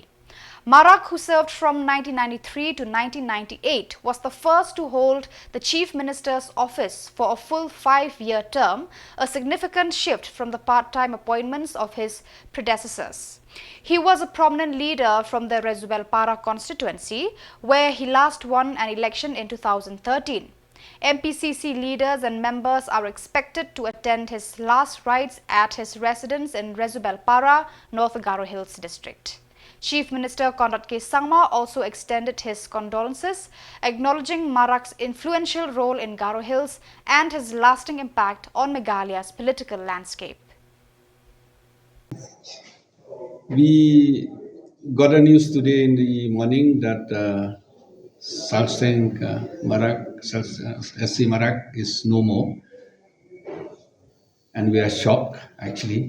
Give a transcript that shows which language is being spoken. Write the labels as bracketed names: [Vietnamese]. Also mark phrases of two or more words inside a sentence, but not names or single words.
[English] Marak, who served from 1993 to 1998, was the first to hold the Chief Minister's office for a full 5-year term, a significant shift from the part-time appointments of his predecessors. He was a prominent leader from the Resubelpara constituency, where he last won an election in 2013. MPCC leaders and members are expected to attend his last rites at his residence in Resubelpara, North Garo Hills district. Chief Minister Conrad K. Sangma also extended his condolences, acknowledging Marak's influential role in Garo Hills and his lasting impact on Meghalaya's political landscape. We got a news today in the morning that Salseng Marak, SC Marak is no more, and we are shocked actually.